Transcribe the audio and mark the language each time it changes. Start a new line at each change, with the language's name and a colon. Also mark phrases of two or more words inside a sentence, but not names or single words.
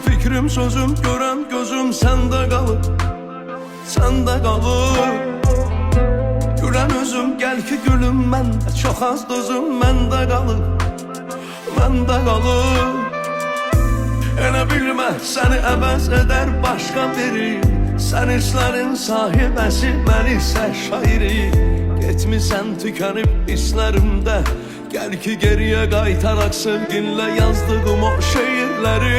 Turkish: Fikrim sözüm gören gözüm sende kalır, sende kalır. Gülen özüm gel ki gülüm mende, çok az dözüm mende kalır, mende kalır.
Azerbaijani: Elə bilmə səni əvəz edər başqa biri, sən hislərin sahibəsi, mən isə şairi. Getmisən tükənib hisslərimdə, gəl ki geriyə qaytaraq sevginlə yazdığım o şeirləri.